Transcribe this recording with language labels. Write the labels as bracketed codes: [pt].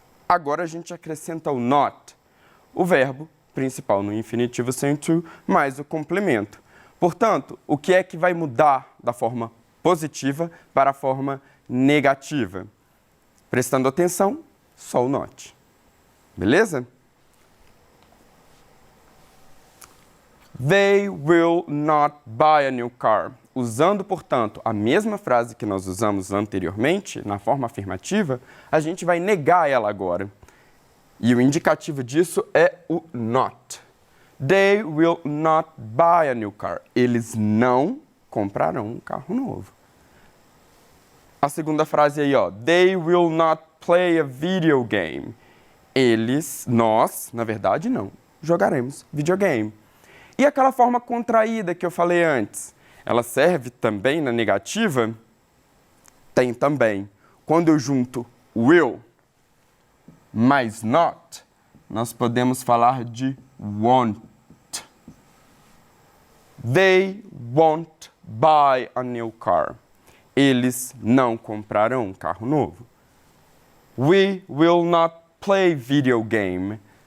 [pt] agora a gente acrescenta o not, o verbo principal no infinitivo sem to, mais o complemento. Portanto, o que é que vai mudar da forma positiva para a forma negativa? Prestando atenção, só o not. Beleza? [en] They will not buy a new car. [pt] Usando, portanto, a mesma frase que nós usamos anteriormente, na forma afirmativa, a gente vai negar ela agora. E o indicativo disso é o not. [en] They will not buy a new car. [pt] Eles não comprarão um carro novo. A segunda frase aí, ó. [en] They will not play a video game. [pt] Nós, na verdade, não jogaremos videogame. E aquela forma contraída que eu falei antes, ela serve também na negativa? Tem também. Quando eu junto will mais not, nós podemos falar de won't. [en] They won't buy a new car. [pt] Eles não comprarão um carro novo. [en] We will not play video game.